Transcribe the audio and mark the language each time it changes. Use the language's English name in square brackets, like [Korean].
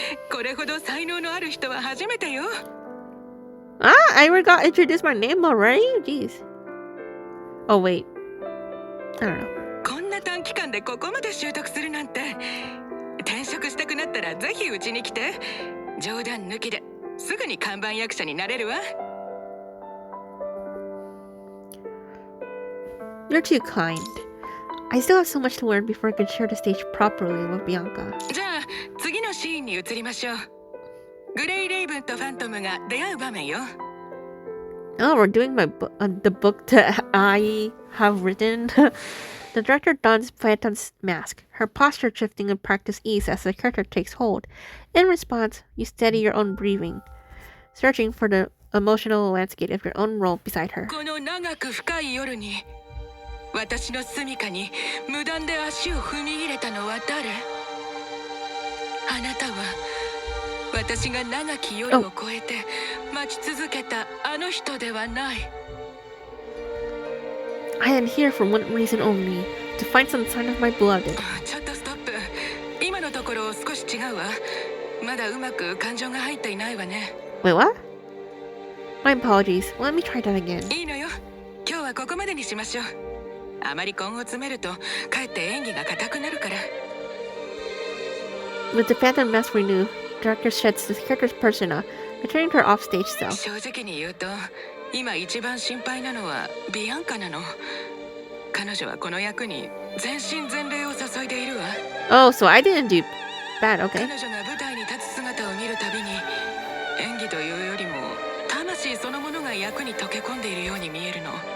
[Japanese] これほど才能のある人は初めてよ。 [English] Ah, I forgot to introduce my name already? Jeez. Oh, wait. I don't know. [Japanese] こんな短期間でここまで習得するなんて。転職したくなったらぜひうちに来て。冗談抜きですぐに看板役者になれるわ。 [English] You're too kind. I still have so much to learn before I can share the stage properly with Bianca. [Japanese] じゃあ次のシーンに移りましょう。グレイ・レイブンとファントムが出会う場面よ。 [English] Oh, we're doing the book that I have written. The director dons Phantom's mask, her posture shifting in practice ease as the character takes hold. In response, you steady your own breathing, searching for the emotional landscape of your own role beside her. [Japanese] この長く深い夜に私の住処に無断で足を踏み入れたのは誰？あなたは私が長き夜を越えて待ち続けたあの人ではない。 [English] I am here for one reason only, to find some sign of my beloved. [Japanese] ちょっとストップ。今のところ少し違うわ。まだうまく感情が入っていないわね。 [English] Wait, what? My apologies. Let me try that again. [Japanese] いいのよ。今日はここまでにしましょう。あまり根を詰めるとかえって演技が硬くなるから。 [English] With the Phantom mask renewed, the director sheds the character's persona, returning to her offstage self. [Japanese] 正直に言うと、今一番心配なのはビアンカなの。彼女はこの役に全身全霊を注いでいるわ。 [English] Oh, so I didn't do bad, okay. [Japanese] 彼女が舞台に立つ姿を見るたびに、演技というよりも魂そのものが役に溶け込んでいるように見えるの。